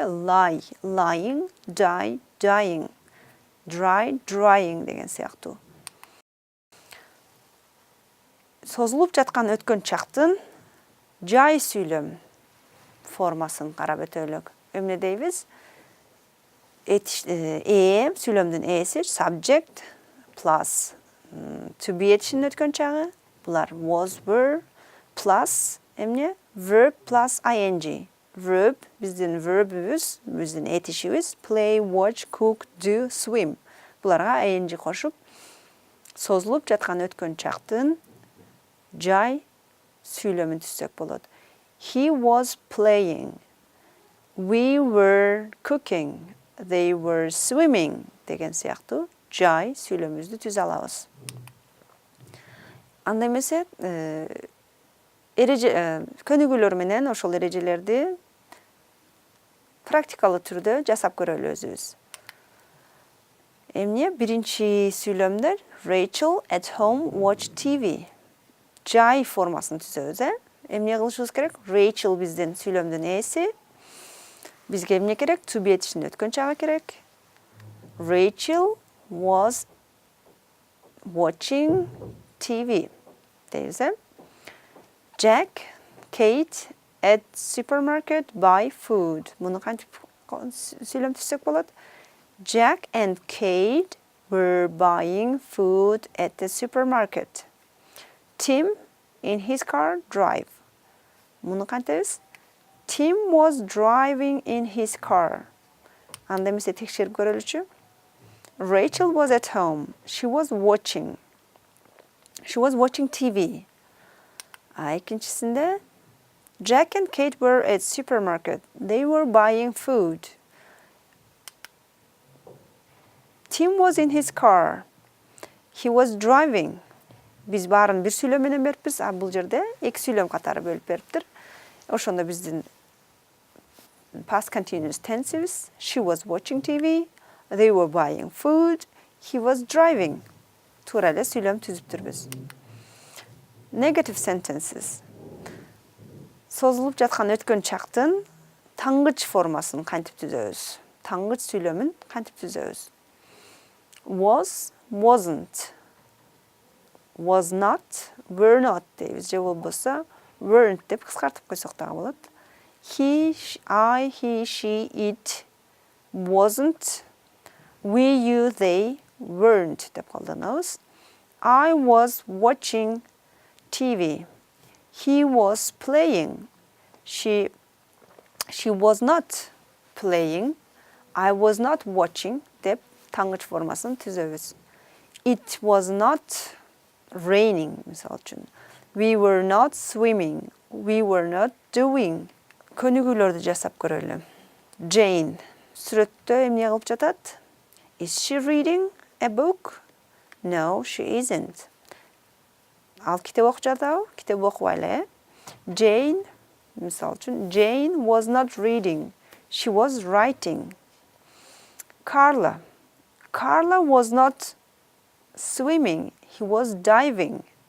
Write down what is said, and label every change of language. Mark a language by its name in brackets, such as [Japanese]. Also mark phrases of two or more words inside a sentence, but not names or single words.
[English] Lie, lying, die, dying, dry, drying [Kyrgyz] деген сыяктуу. Созулуп жаткан өткөн чактын жай сүйлөм формасын карап өтөлүк. Эмне дейбиз? Сүйлөмдүн эси [English] subject plus to be [Kyrgyz] этишин өткөн чагы. [English] Булар was, were plus эмне? Verb plus ing. Verb [Kyrgyz] биздин verb'үбүз, биздин этишибиз [English] play, watch, cook, do, swim. [Kyrgyz] Буларга ing кошуп созулуп жаткан өткөн чактын жай сүйлөмүн түзсөк болот. [English] He was playing. We were cooking. They were swimming [Kyrgyz] деген сыяктуу жай сүйлөмүбүздү түзө алабыз. Анда эмесе көнүгүүлөр менен ошол эрежелерди практикалуу түрдө жасап көрөлү өзүбүз. Эмне? Биринчи сүйлөмдөр [English] Rachel at home watch TV. [Kyrgyz] Жай формасын түзөбүз, Эмне кылышыбыз керек? Rachel биздин сүйлөмдүн эси. Бизге эмне керек? To be этишин өткөн чагы керек. [English] Rachel was watching TV. Дейбиз, Jack, Kate at supermarket buy food. [Kyrgyz] Муну кантип сүйлөм түзсөк болот? [English] Jack and Kate were buying food at the supermarket. Tim in his car drive. [Kyrgyz] Муну кантебиз? [English] Tim was driving in his car. [Kyrgyz] Анда эмесе текшерип көрөлүчү. [English] Rachel was at home. She was watching TV. Экинчисинде Jack and Kate were at supermarket. They were buying food. Tim was in his car. He was driving. [Kyrgyz] Биз баарын бир сүйлөм менен бериппиз, а бул жерде эки сүйлөм катары бөлүп бериптир. Ошондо биздин [English] past continuous tense'ибиз she was watching TV, they were buying food, he was driving. [Kyrgyz] Туура эле сүйлөм түзүптүрбүз. [English] Negative sentences. [Kyrgyz] Созулуп жаткан өткөн чактын таңгыч формасын кантип түзөбүз? Таңгыч сүйлөмүн кантип түзөбүз? [English] Was, wasn't. Was not, were not дейбиз. [Kyrgyz] Же болбосо weren't деп кыскартып койсок дагы болот. [English] He, I, he, she, it wasn't. We, you, they weren't [Kyrgyz] деп колдонобуз. [English] I was watching TV. He was playing. She was not playing. I was not watching [Kyrgyz] деп таңгыч формасын түзөбүз. [English] It was not raining, [Kyrgyz] мисалы үчүн. [English] We were not swimming. We were not doing. [Kyrgyz] Көнүгүүлөрдү жасап көрөлү. Jane. Сүрөттө эмне кылып жатат? [English] Is she reading a book? No, she isn't. [Kyrgyz] Ал китеп окуп жатабы? Китеп окубайлы, Jane, мисалы үчүн, [English] Jane was not reading. She was writing. Carla. Carla was not swimming. He was diving.